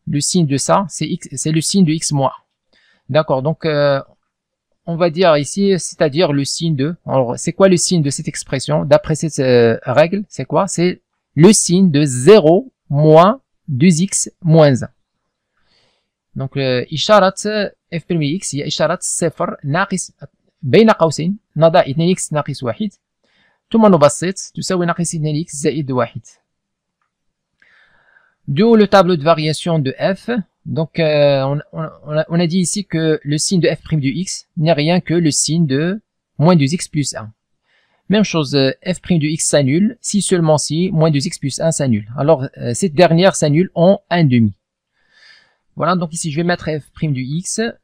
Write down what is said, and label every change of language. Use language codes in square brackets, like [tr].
[fr] Le signe de ça, c'est le signe de x moins 1. D'accord, donc on va dire ici, c'est-à-dire le signe de... Alors, c'est quoi le signe de cette expression? D'après cette règle, c'est quoi? C'est le signe de 0 moins 2x moins 1. [ar] Donc, إشارة f' x هي إشارة صفر ناقص بين قوسين نضع 2x ناقص 1 ثم نبسط تساوي ناقص 2x زائد 1. [fr] D'où le tableau de variation de f. Donc, on a dit ici que le signe de f' du x n'est rien que le signe de moins 2x plus 1. Même chose, f' du x s'annule si seulement si moins 2x plus 1 s'annule. Alors, cette dernière s'annule en 1/2. Voilà, donc ici, je vais mettre f' du x.